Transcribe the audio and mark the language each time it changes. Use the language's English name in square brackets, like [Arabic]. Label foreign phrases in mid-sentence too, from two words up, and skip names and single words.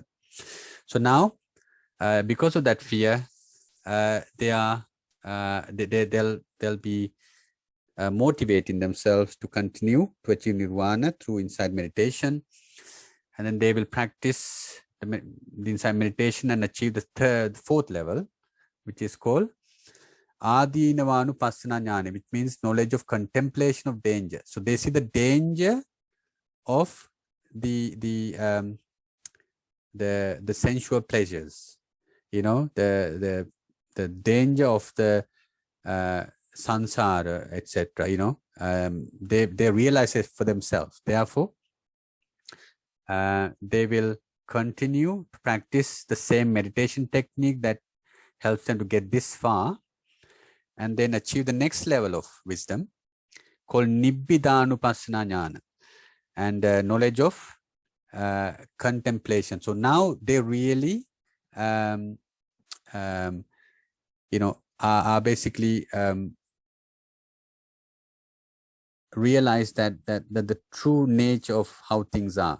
[English] So now, because of that fear, they'll be motivating themselves to continue to achieve nirvana through insight meditation, and then they will practice the insight meditation and achieve the fourth level, which is called [Pali] Adinavanu passaana jnana, [English] which means knowledge of contemplation of danger. So they see the danger of the sensual pleasures, the danger of the sansara, etc. They realize it for themselves. Therefore, they will continue to practice the same meditation technique that helps them to get this far, and then achieve the next level of wisdom called [Pali] Nibbidanu passaana jnana, [English] and knowledge of contemplation. So now they really are basically realize that the true nature of how things are.